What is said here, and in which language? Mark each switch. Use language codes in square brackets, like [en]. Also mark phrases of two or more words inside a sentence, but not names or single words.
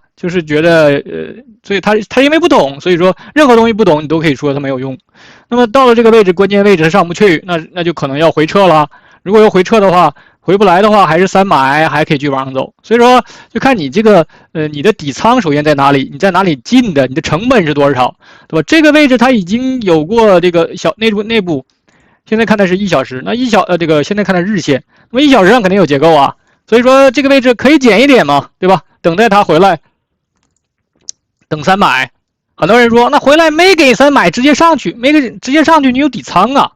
[zh] 就是覺得所以他因為不懂，所以說任何東西不懂，你都可以說它没有用。那麼到了這個位置，關鍵位置它上不去，那就可能要回撤了。如果要回撤的話，回不來的話，還是3買，還可以繼續往上走。所以說，就看你这個你的底倉首先在哪裡，你在哪裡進的，你的成本是多少，對吧？這個位置它已經有過這個小內部，現在看的是1小時，那這個現在看的日線，那麼1小時上肯定有結構啊。所以說這個位置可以減一點嘛，對吧？等待它回來，等3買。很多人說，那回來沒給3買，直接上去，直接上去，你有底倉啊。